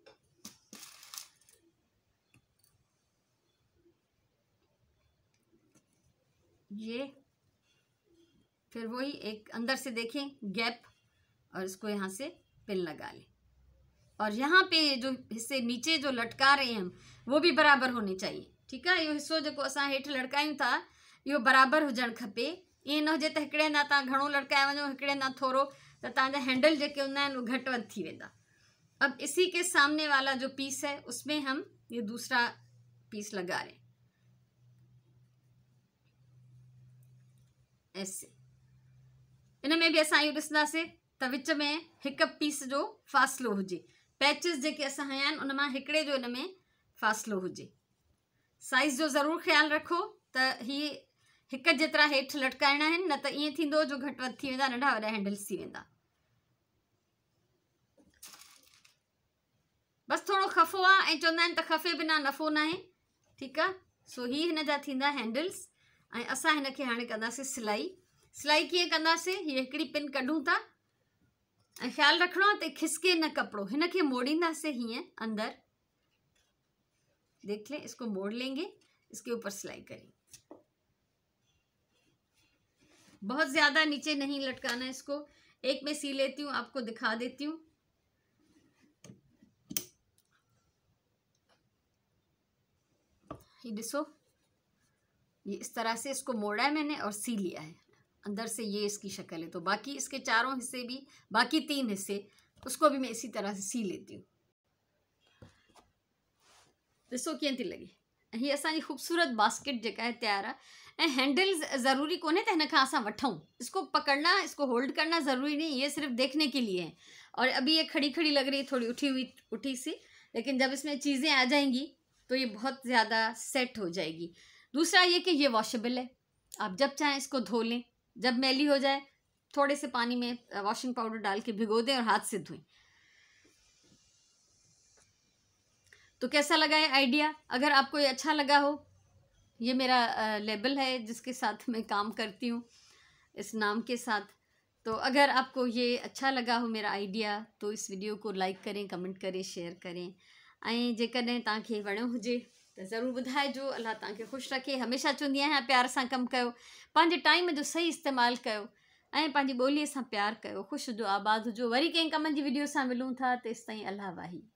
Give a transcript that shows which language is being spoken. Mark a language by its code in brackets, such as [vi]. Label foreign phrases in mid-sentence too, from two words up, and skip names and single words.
[hi] ये फिर वही एक अंदर से देखें गैप, और इसको यहाँ से पिन लगा लें। और यहाँ पे जो हिस्से नीचे जो लटका रहे हैं हम, वो भी बराबर होने चाहिए। ठीक है, [sd] यो हिस्सो जेको असां हेठि लटकायूं था, इहो बराबर हुजणु खपे। ईअं न हुजे त हिकिड़े हंधा तव्हां घणो लटकाए वञो, हिकिड़े हंधा थोरो, त तव्हांजा हैंडल जेके हूंदा आहिनि उहे घटि वधि थी वेंदा। [hi] अब इसी के सामने वाला जो पीस है उसमें हम ये दूसरा पीस लगा रहे हैं ऐसे। [sd] इनमें भी असां इहो ॾिसंदासीं त विच में हिकु पीस जो फ़ासिलो हुजे। पैचिस जेके असां हया आहिनि उन मां हिकिड़े जो इनमें फ़ासिलो हुजे। साइज़ जो ज़रूरु ख़्यालु रखो त ही हिकु जेतिरा हेठि लटकाइणा आहिनि, न त ईअं थींदो जो घटि वधि थी वेंदा, नंढा वॾा हैंडल्स थी वेंदा। बस थोड़ो खफ़ो आहे, ऐं चवंदा आहिनि त खफ़े बिना नफ़ो न आहे। ठीकु आहे, सो ही हिन जा थींदा हैंडल्स। ऐं असां हिनखे हाणे कंदासीं सिलाई। सिलाई कीअं कंदासीं, हीअ हिकिड़ी पिन कढूं था ऐं ख़्यालु रखिणो आहे त खिसके न कपिड़ो, हिनखे मोड़ींदासीं हीअं अंदर, [hi] देख लें, इसको मोड़ लेंगे, इसके ऊपर सिलाई करेंगे। बहुत ज़्यादा नीचे नहीं लटकाना इसको। एक में सी लेती हूँ, आपको दिखा देती हूँ। ये देखो, ये इस तरह से इसको मोड़ा है मैंने और सी लिया है अंदर से, ये इसकी शक्ल है। तो बाकी इसके चारों हिस्से भी, बाकी 3 हिस्से, उसको भी मैं इसी तरह से सी लेती हूँ। [sd] ॾिसो कीअं थी लॻे। हीअ असांजी ख़ूबसूरत बास्केट जेका है तैयार है। हैंडल ज़रूरी कोन्हे त हिन खां असां वठूं, [hi] इसको पकड़ना, इसको होल्ड करना ज़रूरी नहीं, ये सिर्फ देखने के लिए है। और अभी ये खड़ी खड़ी लग रही है, थोड़ी उठी सी, लेकिन जब इसमें चीज़ें आ जाएंगी तो ये बहुत ज़्यादा सेट हो जाएगी। दूसरा ये कि ये वॉशेबल है, आप जब चाहें इसको धो लें, जब मैली हो जाए थोड़े से पानी में वॉशिंग पाउडर डाल के भिगो दें और हाथ से धोएं। तो कैसा लगा ये आइडिया? अगर आपको ये अच्छा लगा हो, ये मेरा लेबल है जिसके साथ मैं काम करती हूँ, इस नाम के साथ। तो अगर आपको ये अच्छा लगा हो मेरा आइडिया, तो इस वीडियो को लाइक करें, कमेंट करें, शेयर करें। [sd] ऐं जेकॾहिं तव्हांखे वणियो हुजे त ज़रूरु ॿुधाइजो। अल्लाह तव्हांखे ख़ुशि रखे। हमेशह चवंदी आहियां प्यार सां कमु कयो, पंहिंजे टाइम जो सही इस्तेमालु कयो ऐं पंहिंजी ॿोलीअ सां प्यार कयो। ख़ुशि हुजो, आबाद हुजो। वरी कंहिं कमनि जी वीडियो सां मिलूं था, तेसिताईं अल्लाह वाही।